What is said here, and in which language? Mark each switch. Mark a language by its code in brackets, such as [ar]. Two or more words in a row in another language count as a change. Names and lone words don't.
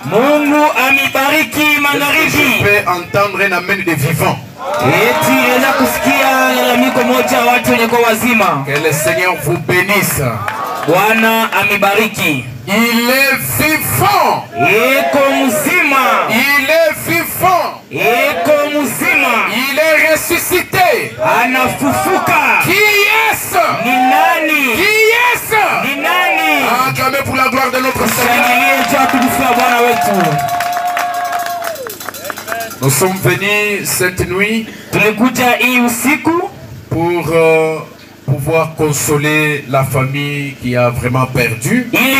[sw] Mungu amibariki magharibi. [fr] Je peux entendre un amen des vivants. Que le Seigneur vous bénisse. [sw] Bwana amibariki. [fr] Il est vivant. [sw] Eko mzima. [fr] Il est vivant. [sw] Eko mzima. [fr] Il est ressuscité. [sw] Anafufuka. [fr] Qui est-ce? [sw] Ni nani? [fr] Qui est-ce? [sw] Ni nani? [fr] Acclamez pour la gloire de notre Seigneur. Nous sommes venus cette nuit pour pouvoir consoler la famille qui a vraiment perdu.